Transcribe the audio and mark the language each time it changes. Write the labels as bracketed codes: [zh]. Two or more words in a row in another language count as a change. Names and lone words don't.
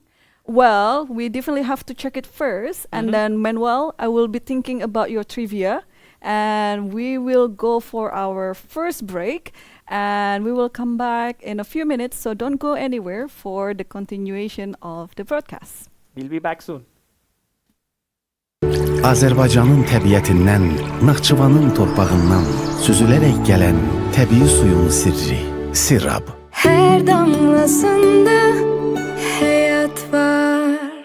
[en] Well, we definitely have to check it first. And then, Manuel, I will be thinking about your trivia. And we will go for our first break. And we will come back in a few minutes. So don't go anywhere for the continuation of the broadcast. We'll be back soon. [az] Azərbaycanın təbiətindən, Naxçıvanın torpağından süzülərək gələn təbii suyun sirri, Sirab. [tr] Her damlasında hayat var.